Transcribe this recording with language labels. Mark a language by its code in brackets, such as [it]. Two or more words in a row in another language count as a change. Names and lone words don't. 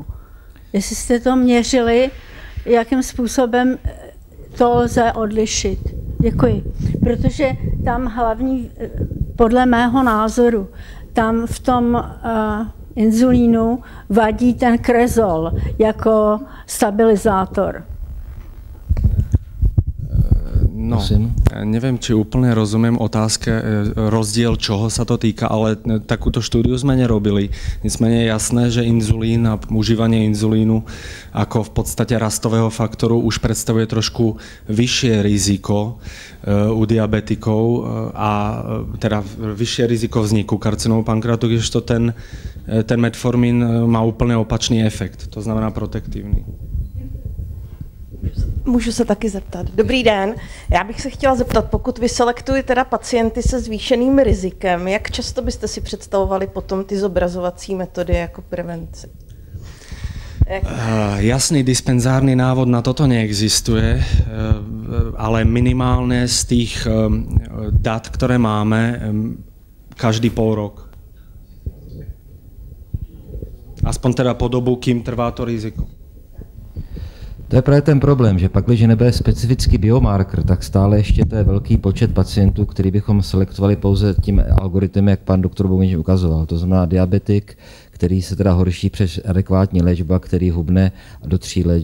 [cs] Jestli jste to měřili, jakým způsobem to lze odlišit. Děkuji. Protože tam hlavní, podle mého názoru, tam v tom inzulínu vadí ten kresol jako stabilizátor. [sk] No, neviem, či úplne rozumiem otázke, rozdiel čoho sa to týka, ale takúto štúdiu sme nerobili. Nicméně je jasné, že inzulín a užívanie inzulínu ako v podstate rastového faktoru už predstavuje trošku vyššie riziko u diabetikov a teda vyššie riziko vzniku karcinómu pankreatu, kdežto ten metformín má úplne opačný efekt, to znamená protektívny. [cs] Můžu se taky zeptat. Dobrý den, já bych se chtěla zeptat, pokud vy selektujete teda pacienty se zvýšeným rizikem, jak často byste si představovali potom ty zobrazovací metody jako prevenci? [sk] Jasný dispenzárny návod na toto neexistuje, ale minimálne z tých dát, ktoré máme, každý pol rok. Aspoň teda po dobu, kým trvá to riziko. [cs] To je právě ten problém, že pak, když nebude specifický biomarker, tak stále ještě to je velký počet pacientů, který bychom selektovali pouze tím algoritmem, jak pan doktor Bounič ukazoval. To znamená diabetik, který se teda horší přes adekvátní léčba, který hubne do 3 let.